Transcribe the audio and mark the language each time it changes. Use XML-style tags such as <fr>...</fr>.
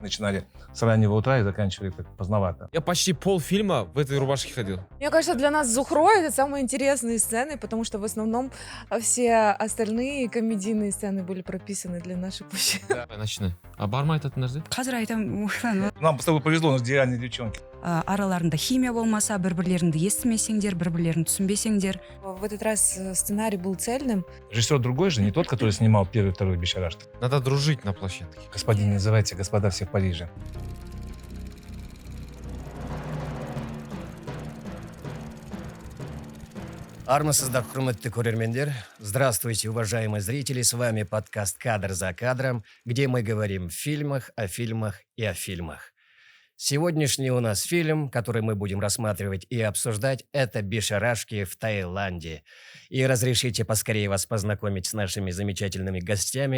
<ru>Начинали с раннего утра и заканчивали так поздновато. Я почти полфильма в этой рубашке ходил. Мне кажется, для нас с Зухрой это самые интересные сцены, потому что в основном все остальные комедийные сцены были прописаны для наших мужчин. Начни.</ru> <kk>А барма айтатын нәрсе? Қазір айтамын</kk> <ru>Нам с тобой повезло, у нас идеальные девчонки.</ru> <kk>араларында химия болмаса, бір-бірлеріңді естімесеңдер, бір-бірлерін түсінбесеңдер.</kk> <ru>В этот раз сценарий был цельным. Режиссер другой же, не тот, который снимал первый и второй «Бишарашки». Надо дружить на площадке. Господин, не называйте господа все в Париже.</ru> <kk>Армысыздар, құрметті көрермендер.</kk> <ru>Здравствуйте, уважаемые зрители. С вами подкаст «Кадр за кадром», где мы говорим о фильмах и о фильмах. Сегодняшний у нас фильм, который мы будем рассматривать и обсуждать, это «Бишарашки в Таиланде». И разрешите поскорее вас познакомить с нашими замечательными гостями.</ru>